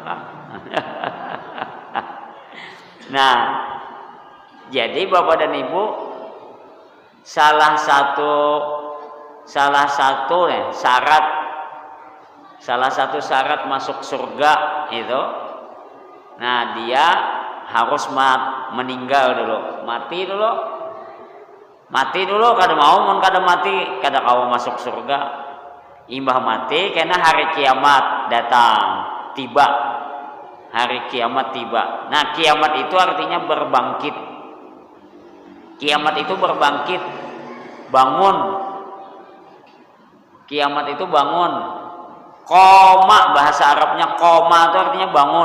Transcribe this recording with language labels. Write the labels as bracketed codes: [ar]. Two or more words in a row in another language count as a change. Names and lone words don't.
[id] Nah, jadi Bapak dan Ibu, salah satu syarat masuk surga itu, nah dia harus meninggal dulu, [bjn] mati dulu kada mau, kada mati kada kau masuk surga. Imbah mati karena hari kiamat datang, tiba hari kiamat tiba. [id] Nah, kiamat itu artinya berbangkit. Kiamat itu berbangkit, bangun. Kiamat itu bangun. Koma bahasa Arabnya, koma itu artinya bangun.